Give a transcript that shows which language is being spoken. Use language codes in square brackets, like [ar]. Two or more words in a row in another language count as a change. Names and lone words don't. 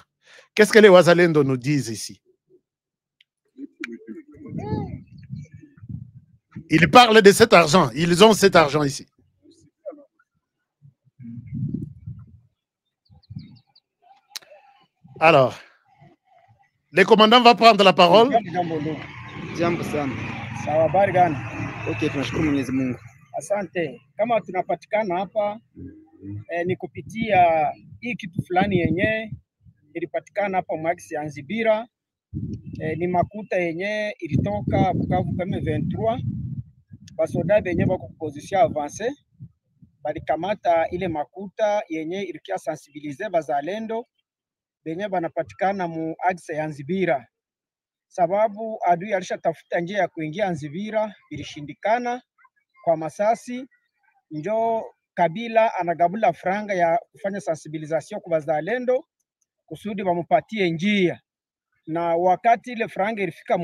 [fr] Qu'est-ce que les Ouazalendo nous disent ici? Ils parlent de cet argent. Ils ont cet argent ici. Alors, le commandant va prendre la parole. [sw] Jambo sana. Sawa, habari gani? Okay, tunashukuru Mwenyezi Mungu. Asante. Kama tunapatikana hapa ni kupitia hii kitu fulani yenye ilipatikana hapa Mwagisi ya Nzibira. Ni makuta yenye ilitoka Bukavu kama 23. Basoda benye bako [fr] position avance [sw] balikamata ile makuta yenye ilikia sensibiliser bazalendo benye banapatikana mu axe ya Nzibira, sababu adui alishatafuta njia ya kuingia Nzibira, ilishindikana kwa masasi. Njo Kabila anagabula franga ya kufanya sensibilisation kwa wazalendo kusudi wamupatie njia, na wakati ile franga ilifika